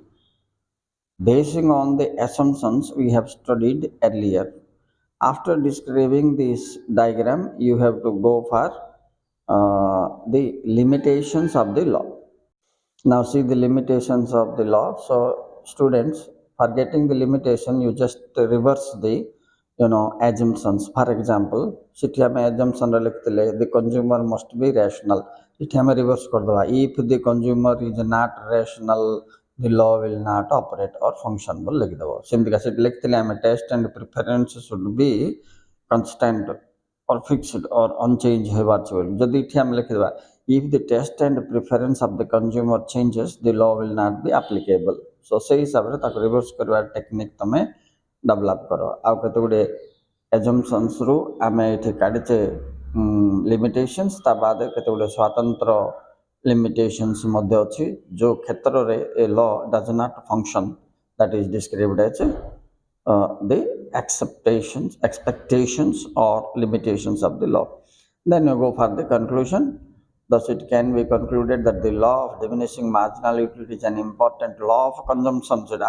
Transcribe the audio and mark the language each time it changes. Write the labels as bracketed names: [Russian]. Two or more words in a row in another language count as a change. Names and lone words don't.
[English] Basing on the assumptions we have studied earlier, after describing this diagram, you have to go for the limitations of the law. Now see the limitations of the law. So students, for getting the limitation, you just reverse the assumptions. For example, [Odia] ସେଠି ଆମେ [English] assumption [Odia] ରେ ଲେଖିଥିଲେ [English] the consumer must be rational. [Odia] ଏଠି ଆମେ reverse କରିଦେବା, [English] if the consumer is not rational, the law will not operate or function [Odia] ବୋଲି ଲେଖିଦେବ। ସେମିତିକା ସେଠି ଲେଖିଥିଲେ ଆମେ [English] taste and preference should be constant or fixed or unchanged [Odia] ହେବାର ଅଛି ବୋଲି। ଯଦି ଏଠି ଆମେ ଲେଖିଦେବା [English] if the taste and preference of the consumer changes, the law will not be applicable. [Odia] So ସେଇ ହିସାବରେ ତାକୁ ରିଭର୍ସ କରିବାର ଟେକ୍ନିକ୍ ତମେ ଡେଭଲପ୍ କର। ଆଉ କେତେ ଗୁଡ଼ିଏ assumptionsରୁ ଆମେ ଏଠି କାଢ଼ିଛେ limitations, ତା ବାଦ କେତେ ଗୁଡ଼ିଏ ସ୍ୱତନ୍ତ୍ର limitations ମଧ୍ୟ ଅଛି ଯେଉଁ କ୍ଷେତ୍ରରେ [English] a law does not function, that is described as the expectations or limitations of the law. Then you go for the conclusion. Thus, it can be concluded that the law of diminishing marginal utility is an important law of consumption.